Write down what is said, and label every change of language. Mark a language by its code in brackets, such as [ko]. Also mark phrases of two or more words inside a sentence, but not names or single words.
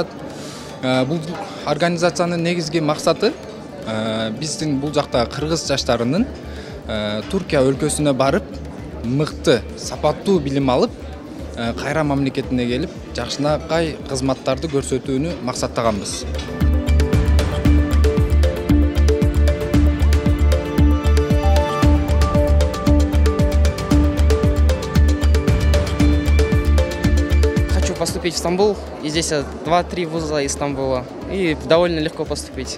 [kk] Бұл организацияның негізгі мақсаты біздің бұл жақта [ky] қырғыз жаштарының Түркия өлкөсүнө барып, мыкты, сапаттуу билим алып, кайра мамлекетине келип, жакшынакай кызматтарды көрсөтүүнү максаттаганбыз. [ru] Поступить в Стамбул, и здесь 2-3 вуза из Стамбула, и довольно легко поступить.